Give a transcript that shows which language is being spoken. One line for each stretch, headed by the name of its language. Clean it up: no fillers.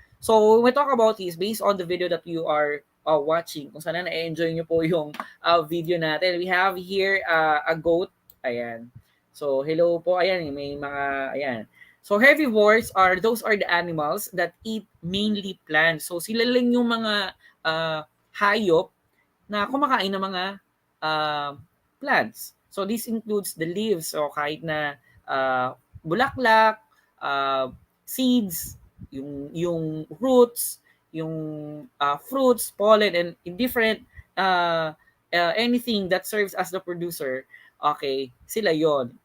English: So when we talk about this, based on the video that you are watching,
Filipino: kung sana na-enjoy nyo po yung video natin,
English: we have here a goat. Ayan. So hello po. Ayan, may mga, ayan. So herbivores those are the animals that eat mainly plants.
Filipino: So sila lang yung mga hayop na kumakain ng mga plants.
English: So this includes the leaves,
Filipino: so kahit na bulaklak,
English: seeds, yung roots, yung fruits, pollen, and different anything that serves as the producer, okay, sila yon.